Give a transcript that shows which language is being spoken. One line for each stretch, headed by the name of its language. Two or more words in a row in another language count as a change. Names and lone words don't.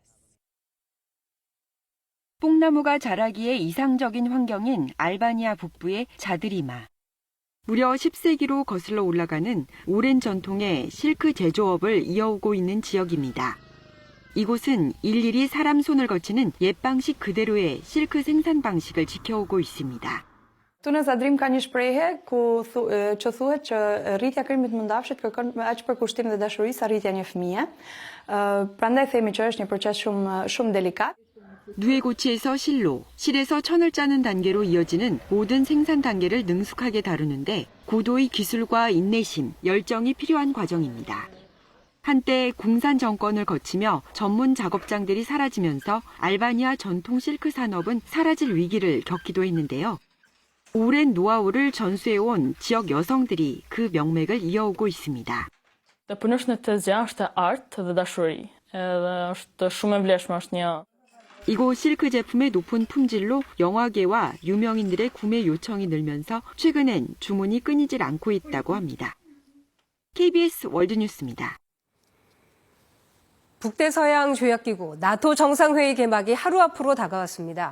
Korean: 뽕나무가 자라기에 이상적인 환경인 알바니아 북부의 자드리마. 무려 10세기로 거슬러 올라가는 오랜 전통의 실크 제조업을 이어오고 있는 지역입니다. 이곳은 일일이 사람 손을 거치는 옛 방식 그대로의 실크 생산 방식을 지켜오고 있습니다.
Albanian: Tu në Zadrim ka një shprehje që thuhet që rritja e krimit mundafshit kërkon aq për kushtim dhe dashuri sa rritja e një fëmie. Prandaj themi që është një proces shumë delikat.
Korean: 누에고치에서 실로, 실에서 천을 짜는 단계로 이어지는 모든 생산 단계를 능숙하게 다루는데 고도의 기술과 인내심, 열정이 필요한 과정입니다. 한때 공산 정권을 거치며 전문 작업장들이 사라지면서 알바니아 전통 실크 산업은 사라질 위기를 겪기도 했는데요. 오랜 노하우를 전수해온 지역 여성들이 그 명맥을 이어오고 있습니다.
Albanian: Të punësh në të zgjash është art dhe dashuri. Edhe është shumë e vlefshme, është një
Korean: 이곳 실크 제품의 높은 품질로 영화계와 유명인들의 구매 요청이 늘면서 최근엔 주문이 끊이질 않고 있다고 합니다. KBS 월드뉴스입니다. 북대서양 조약기구 나토 정상회의 개막이 하루 앞으로 다가왔습니다.